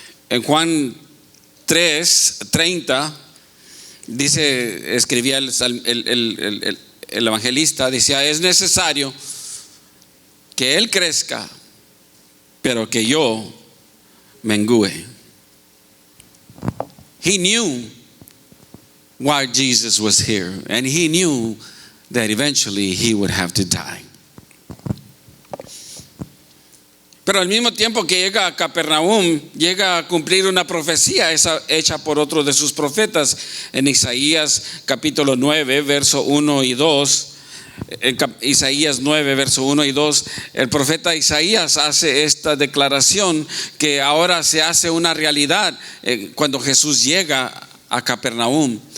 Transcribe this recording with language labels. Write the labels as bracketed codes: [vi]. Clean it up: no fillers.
[es] En Juan 3:30 dice, escribía el evangelista, decía: es necesario que él crezca, pero que yo mengüe. [en] He knew why Jesus was here, and he knew that eventually he would have to die. [es] Pero al mismo tiempo que llega a Capernaum, llega a cumplir una profecía hecha por otro de sus profetas. En Isaías capítulo 9, verso 1 y 2, Isaías 9, verso 1 y 2, el profeta Isaías hace esta declaración que ahora se hace una realidad cuando Jesús llega a Capernaum.